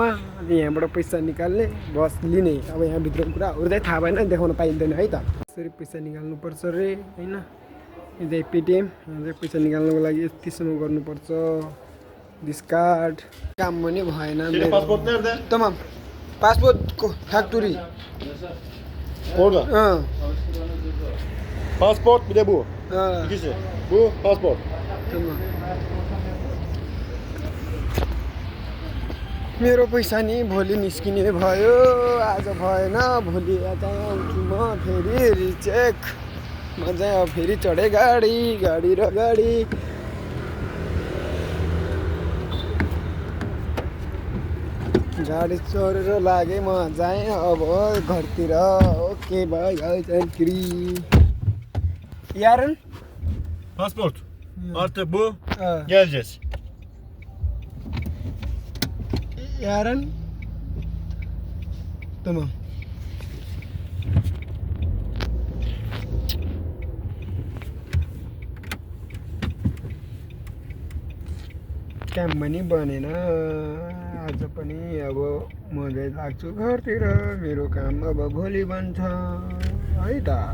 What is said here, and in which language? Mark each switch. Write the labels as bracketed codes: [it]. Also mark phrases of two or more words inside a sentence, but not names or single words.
[ne] अनि यहाँबाट पैसा निकाल्ने बस लिने। अब यहाँभित्रको कुराहरू चाहिँ थाहा भएन, देखाउन पाइँदैन है त। यसरी पैसा निकाल्नुपर्छ रे होइन। यो चाहिँ पेटिएम। यहाँ चाहिँ पैसा निकाल्नुको लागि यतिसम्म गर्नुपर्छ। [en] this card [ne] काम पनि भएन तमाम पासपोर्टको फ्याक्ट्री [tr] Pasport bir de bu. İkisi. Bu pasport. [ne] मेरो पैसा नि भोलि निस्किने भयो, आज भएन। भोलि चाहिँ आउँछु म फेरि रिचेक। म चाहिँ अब फेरि चढेँ गाडी र गाडी। गाडी चढेर लागेँ म चाहिँ अब घरतिर। [en] okay bye चानगिरी yarın [tr] Pasport. Artı bu. Geleceğiz. yarın tamam. [ne] काम पनि बनेन आज पनि। अब म चाहिँ लाग्छु घरतिर। मेरो काम अब भोलि बन्छ है त।